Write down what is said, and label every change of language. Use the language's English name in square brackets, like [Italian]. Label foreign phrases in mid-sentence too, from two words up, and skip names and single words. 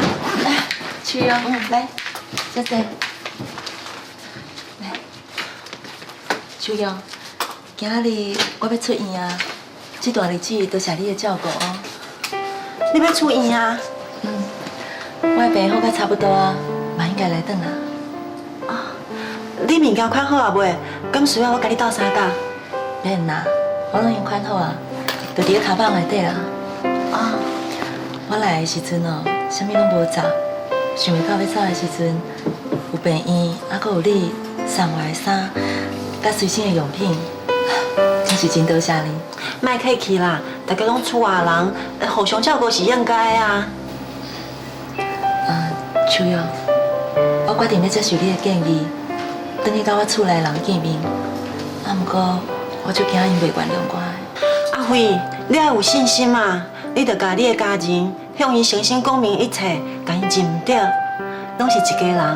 [Min Nan Chinese] 去哦，来，小姐，来，秋阳，今日我要出院啊，这段日子多谢你的照顾哦。你要出院啊？我的病好甲差不多啊，嘛应该来转啊。啊，你物件款好啊未？敢需要我甲你斗相共？免啦，我拢已经款好啊，就伫个卡房内底啦。啊。我来的时阵哦，啥物拢无找，想袂到要走的时阵，有病院，还佫有你送我的衫，甲随身的用品，真是真多谢你。莫客气啦，大家拢厝外人，互相照顾是应该啊。秋瑶，我决定要接受你的建议，等你甲我厝内人见面。啊，不过我就惊因袂原谅我。阿辉，你要有信心嘛！你着甲你的家人向因诚心讲明一切，甲因认得，拢是一家人。